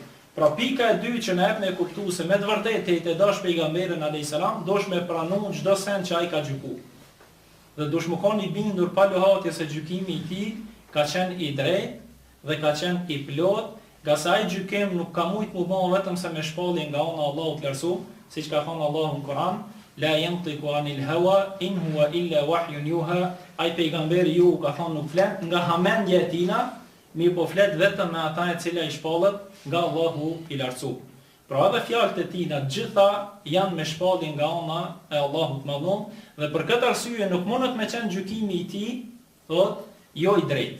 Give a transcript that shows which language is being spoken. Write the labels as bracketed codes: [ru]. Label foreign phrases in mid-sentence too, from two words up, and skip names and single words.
[sq] Pra pika e dytë që na jep me kuptu se me të vërtetë te dash pejgamberin [ar] عليه السلام, [sq] dosh me pranu çdo send që ai ka gjyku. Dhe dush më kon i bindur pa lohatje se gjykimi i tij ka qenë i drejtë dhe ka qenë i plot, nga sa ai gjykim nuk ka mujt më bën vetëm se me shpallje nga ana e Allahut lartësuar, siç ka thënë Allahu në Kur'an, [ar] لا ينطق عن الهوى إن هو إلا وحي يوحى. [sq] Ai pejgamberi ju ka thënë nuk flet nga hamendja e tina, mirë po flet vetëm me ata e cila i shpallet nga Allahu i lartësuar. Pra edhe fjalët e tina gjitha janë me shpallje nga ana e Allahut madhum, dhe për këtë arsye nuk mundet me qenë gjykimi i tij, thotë jo i drejtë.